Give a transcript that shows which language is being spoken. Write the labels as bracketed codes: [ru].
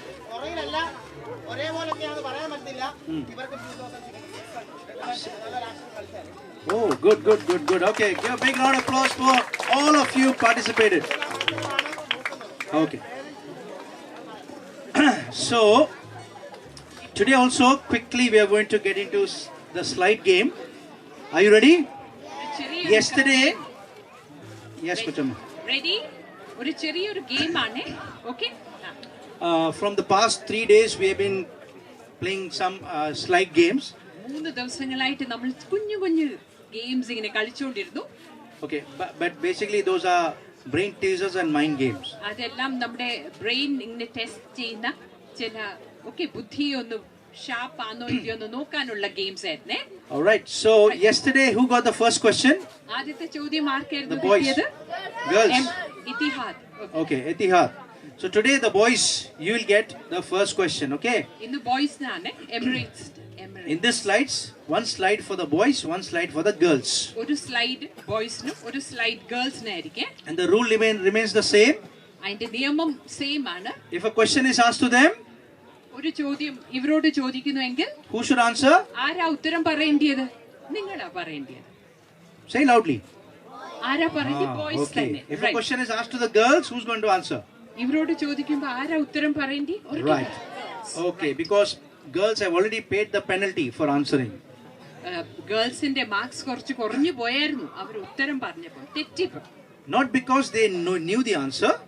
[ml] പുറകിലല്ല, ഒരേപോലൊക്കെയാണെന്ന് പറയാൻ പറ്റില്ല. ഇവർക്ക് 2600. [en] Oh, good. Okay, give a big round of applause for all of you participated. Okay. So, today also quickly we are going to get into the slide game. Are you ready? Yesterday, yes, Kuchama. [ml] Ready? ഒരു ചെറിയൊരു game ആണ്. Okay? [en] From the past 3 days we have been playing some slide games. [ml] 3 ദിവസങ്ങളായിട്ട് നമ്മൾ കുഞ്ഞു കുഞ്ഞു games ഇങ്ങനെ കളിച്ചുകൊണ്ടിരുന്നു. [en] Okay, but basically those are brain teasers and mind games. [ml] അതെല്ലാം നമ്മുടെ ബ്രെയിൻ ഇങ്ങനെ ടെസ്റ്റ് ചെയ്യുന്ന ചില ബുദ്ധി ഒന്ന് ഷാർപ്പ് ആണോ ഇല്ലയോ എന്ന് നോക്കാനുള്ള ഗെയിംസ് ആയിരുന്നേ. [en] All right, so yesterday who got the first question? [ml] ആദ്യത്തെ ചോദ്യം ആർക്കായിരുന്നു [en] The boys. [ml] കിട്ടിയത്? [en] Girls. [ml] Ittihad. [en] Okay, Etihad. So today the boys, you will get the first question, okay? [ml] ഇന്ന് ബോയ്സിനാണ്. Emirates. [en] In this slides, one slide for the boys, one slide for the girls. [ml] ഒരു slide ബോയ്സിനും ഒരു slide ഗേൾസിനായിരിക്കും. [en] And the rule remains the same. [ml] അതിന്റെ നിയമം same ആണ്. [en] If a question is asked to them, [ml] ഒരു ചോദ്യം ഇവരോട് ചോദിക്കുന്നുവെങ്കിൽ [en] who should answer? [ml] ആരാ ഉത്തരം പറയേണ്ടത്? നിങ്ങളാ പറയേണ്ടത്. [en] Say loudly. [ml] ആരാ പറയേണ്ടത്? Boys [en] Okay. [ml] തന്നെ. [en] If a question is asked to the girls, who's going to answer? [ml] ഇവരോട് ചോദിക്കുമ്പോൾ ആരാ ഉത്തരം പറയേണ്ടത്? [en] Right. Okay, because girls have already paid the penalty for answering. [ml] ഗേൾസിന്റെ marks കുറച്ച് കുറഞ്ഞു പോയായിരുന്നു അവർ ഉത്തരം പറഞ്ഞപ്പോൾ, തെറ്റിപ്പോ. [en] Not because they knew the answer.